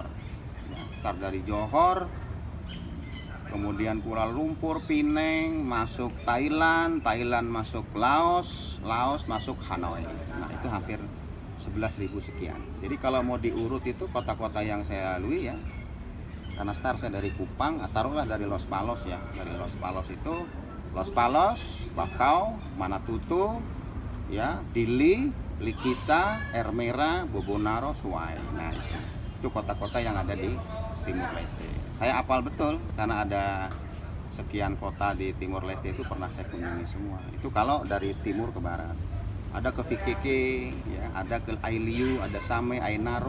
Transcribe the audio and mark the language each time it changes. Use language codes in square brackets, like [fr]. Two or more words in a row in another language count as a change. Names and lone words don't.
[id] Ya, start dari Johor, kemudian Kuala Lumpur, Penang, masuk Thailand masuk Laos masuk Hanoi. Nah, itu hampir 11.000 sekian. Jadi kalau mau diurut itu kota-kota yang saya lalui ya, karena start saya dari Kupang, taruhlah dari Los Palos ya. Dari Los Palos itu Los Palos, Bakau, Manatutu, ya, Dili, Likisa, Ermera, Bobonaro, Suai. Nah, itu kota-kota yang ada di Timor Leste. Saya apal betul karena ada sekian kota di Timor Leste itu pernah saya kunjungi semua. Itu kalau dari timur ke barat. Ada ke Fikeke, ya, ada ke Ailiu, ada Same, Ainaro.